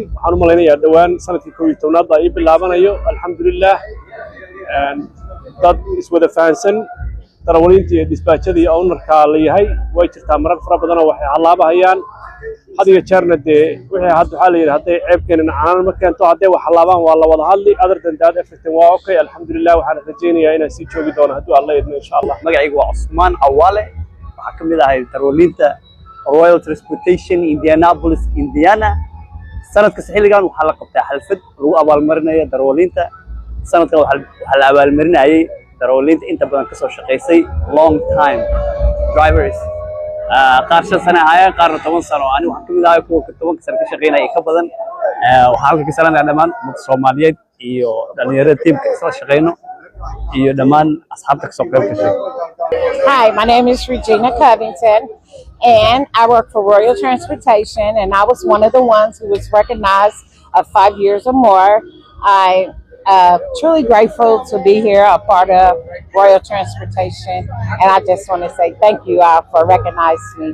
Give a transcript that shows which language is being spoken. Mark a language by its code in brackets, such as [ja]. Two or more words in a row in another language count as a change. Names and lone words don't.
[so] waxaan u maleynayaa dhawaan sanadkii 11aad ay bilaabanayo. alxamdulillah, dad iswada fahansan darawaliinta iyo dispatchada iyo ownerka la yahay way jirtaa marar fara badan oo waxay halaabahayaan. hadiga jeerna dee wixii hadda waxaa la yidhi hadday ceebkeenana caanan ma keento, hadday wax halaabaan waa la wada hadli. [en] other than that everything waa okay. [so] alxamdulillah, waxaan rajaynayaa inaan sii joogi doono hadduu alla idmo [ar] إن شاء الله. [so] magacaygu waa Cusmaan Awaale, waxaa ka mid ahay darawaliinta Royal Transportation Indianapolis, Indiana. sanadka xilligan waxaa la qabtaa xalfad lagu abaalmarinayo darawaliinta. sanadkan waxaa la abaalmarinayay darawaliinta inta badan ka soo shaqeysay [en] long time drivers. [so] qaar 5 sano ahaayeen, qaarna 10 sano. anigu waxaan ka mid ahay kuwa 10 sano ka shaqeynaya ka badan. waxaan halka ka salanayaa dhammaan ummadda Soomaaliyeed iyo dhalinyarada teamka isla shaqeyno iyo dhammaan asxaabta ka soo qayb gashay. [en] Hi, my name is Regina Covington, And I work for Royal Transportation, and I was one of the ones who was recognized of 5 years or more. I truly grateful to be here, a part of Royal Transportation, and I just want to say thank you all for recognizing me.